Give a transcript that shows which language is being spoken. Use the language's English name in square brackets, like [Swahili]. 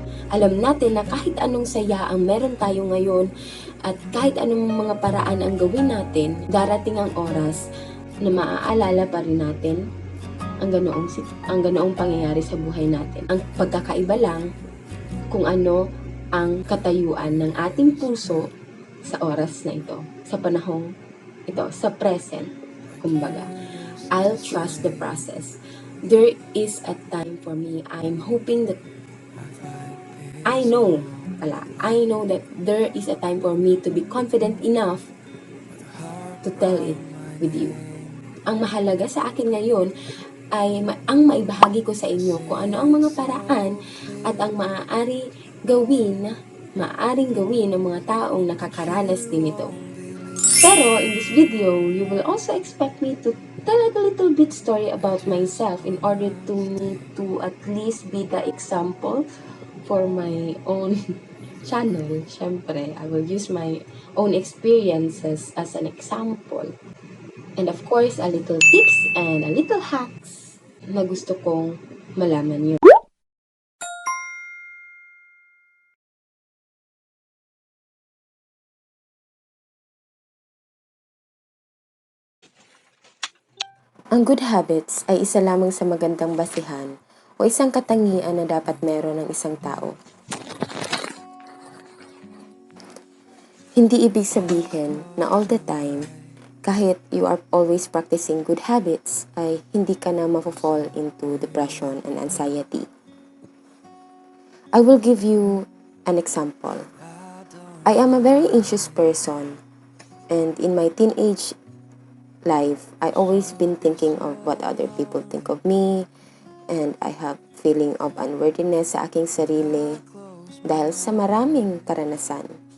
[Filipino] Alam natin na kahit anong saya ang meron tayo ngayon at kahit anong mga paraan ang gawin natin, darating ang oras na maaalala pa rin natin ang ganoong pangyayari sa buhay natin. Ang pagkakaiba lang kung ano ang katayuan ng ating puso sa oras na ito, sa panahong ito, sa present, kumbaga. [English] I'll trust the process. There is a time for me. I'm hoping that I know pala. I know that there is a time for me to be confident enough to tell it with you. [Filipino] Ang mahalaga sa akin ngayon ay ang maibahagi ko sa inyo kung ano ang mga paraan at ang maaaring gawin ng mga taong nakakaranas din ito. [English] Pero in this video, you will also expect me to tell a little bit story about myself in order to at least be the example for my own channel. Syempre, I will use my own experiences as an example. And of course, a little tips and a little hacks [Filipino] na gusto kong malaman yun. Ang good habits ay isa lamang sa magandang basihan o isang katangian na dapat meron ng isang tao. Hindi ibig sabihin na [English] all the time, [Filipino] kahit [English] you are always practicing good habits, [Filipino] ay hindi ka na mafo-fall [English] into depression and anxiety. I will give you an example. I am a very anxious person, and in my teenage life, I always been thinking of what other people think of me, and I have feeling of unworthiness [Filipino] sa aking sarili dahil sa maraming karanasan.